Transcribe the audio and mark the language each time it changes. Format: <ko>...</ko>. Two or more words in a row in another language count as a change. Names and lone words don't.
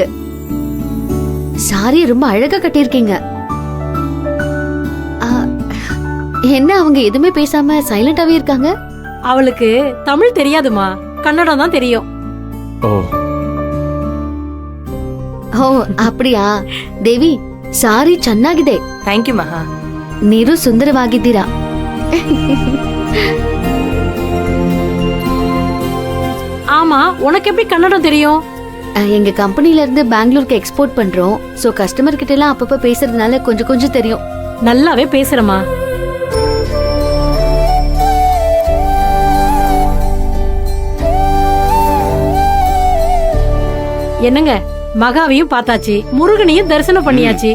<ta>சாரி ரொம்ப அழகா கட்டியிருக்கீங்க. என்ன அவங்க எதுவுமே பேசாம சைலண்டாவே இருக்காங்க? அவளுக்கு தமிழ் தெரியாதுமா, கன்னடம் தான் தெரியும். ஓ அப்படியா?</ta> <kn>ದೇವಿ, ಸಾರಿ ಚೆನ್ನಾಗಿದೆ.</kn> <en>thank you ಮಹಾ.</en> <kn>ನೀರು ಸುಂದರವಾಗಿದ್ದೀರಾ.</kn> <ta>ஆமா, உனக்கு எப்படி கன்னடம் தெரியும்? எங்க கம்பெனில இருந்து பெங்களூருக்கு எக்ஸ்போர்ட் பண்றோம். சோ கஸ்டமர் கிட்ட எல்லாம் அப்பப்ப பேசுறதுனால கொஞ்சம் கொஞ்சம் தெரியும். நல்லாவே பேசுறமா. என்னங்க, மகாவையும் பார்த்தாச்சு, முருகனையும் தரிசனம் பண்ணியாச்சு.</ta>